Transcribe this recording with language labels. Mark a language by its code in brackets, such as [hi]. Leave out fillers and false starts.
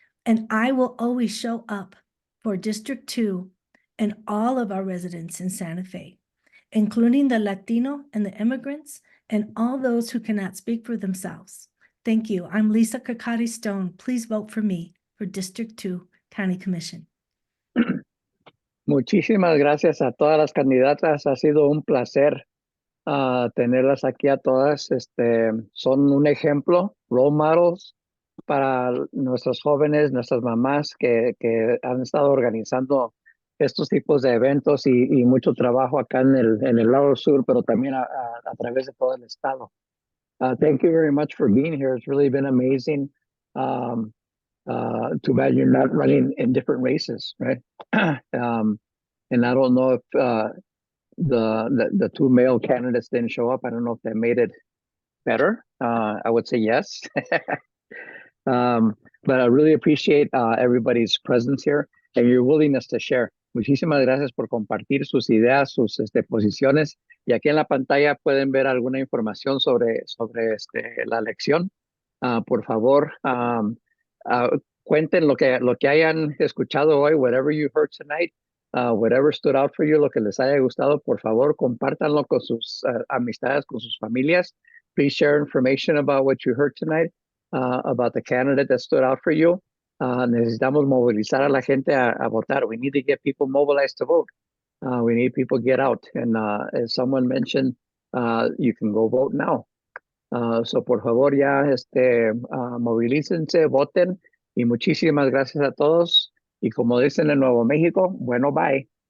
[en] And I will always show up for District 2 and all of our residents in Santa Fe, including the Latino and the immigrants and all those who cannot speak for themselves. Thank you. I'm Lisa Kakari Stone. Please vote for me for District 2 County Commission. [es] Muchísimas gracias a todas las candidatas. Ha sido un placer tenerlas aquí a todas. Son un ejemplo, [en] role models [es] para nuestros jóvenes, nuestras mamás que han estado organizando estos tipos de eventos y mucho trabajo acá en el lado sur, pero también a través de todo el estado. [en] Thank you very much for being here. It's really been amazing. Too bad you're not running in different races, right? And I don't know if the two male candidates didn't show up. I don't know if that made it better. I would say yes. But I really appreciate everybody's presence here and your willingness to share. [es] Muchísimas gracias por compartir sus ideas, sus posiciones. Y aquí en la pantalla pueden ver alguna información sobre la elección. Por favor, cuenten lo que hayan escuchado hoy, [en] whatever you heard tonight, whatever stood out for you, [es] lo que les haya gustado, por favor, compártanlo con sus amistades, con sus familias. [en] Please share information about what you heard tonight, about the candidate that stood out for you. [es] Necesitamos movilizar a la gente a votar. [en] We need to get people mobilized to vote. We need people to get out. And as someone mentioned, you can go vote now. [es] So por favor ya movilícense, voten y muchísimas gracias a todos. Y como dicen en Nuevo México, bueno, bye.